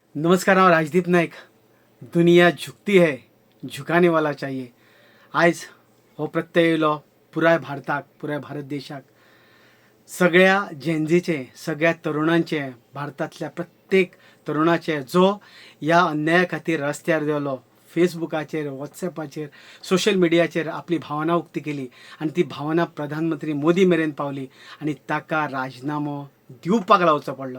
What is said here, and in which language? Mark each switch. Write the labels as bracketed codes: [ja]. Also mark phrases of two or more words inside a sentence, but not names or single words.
[kok] नमस्कार, हांव राजदीप नायक. [hi] दुनिया झुकती है, झुकाने वाला चाहिए. [kok] आयज हो प्रत्यय येयलो पुराय भारताक, पुराय भारत देशाक. सगळ्या जेनझीचे, सगळ्या तरुणांचे, भारतातल्या प्रत्येक तरुणाचे जो ह्या अन्याया खातीर रस्त्यार देवलो, फेसबुकाचेर, वॉट्सॅपाचेर, सोशल मिडियाचेर आपली भावना उक्ती केली आनी ती भावना प्रधानमंत्री मोदी मेरेन पावली आनी ताका राजिनामो दिवपाक लावचो पडलो.